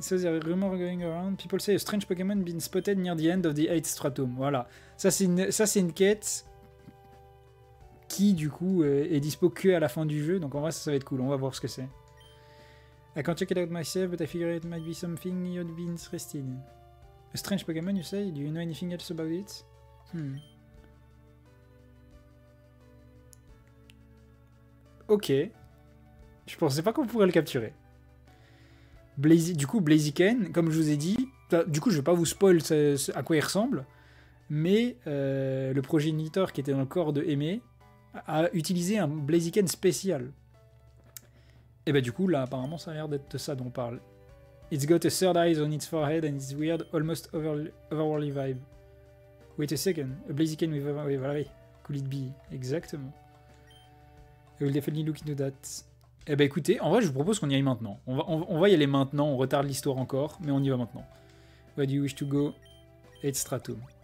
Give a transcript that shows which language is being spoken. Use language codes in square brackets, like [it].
[en] So there is a rumor going around. People say a strange Pokémon been spotted near the end of the 8th Stratum. [fr] Voilà. Ça, c'est une quête qui, du coup, est dispo que à la fin du jeu. Donc, en vrai, ça va être cool. On va voir ce que c'est. [en] I can't check it out myself, but I figure it might be something you'd be interested in. A strange Pokémon, you say? Do you know anything else about it? [fr] Ok. Je pensais pas qu'on pourrait le capturer. Du coup, Blaziken, comme je vous ai dit, du coup, je vais pas vous spoil à quoi il ressemble, mais le progéniteur qui était dans le corps de Aimé a utilisé un Blaziken spécial. Et bah, du coup, là, apparemment, ça a l'air d'être ça dont on parle. [en] It's got a third eye on its forehead and it's weird, almost overworldly vibe. Wait a second, a Blaziken with [fr] oui, voilà, oui. [en] Could it be? [fr] Exactement. [en] I will definitely look into that. [fr] Eh ben écoutez, en vrai, je vous propose qu'on y aille maintenant. On va y aller maintenant, on retarde l'histoire encore, mais on y va maintenant. [en] Where do you wish to go? 8 Stratum.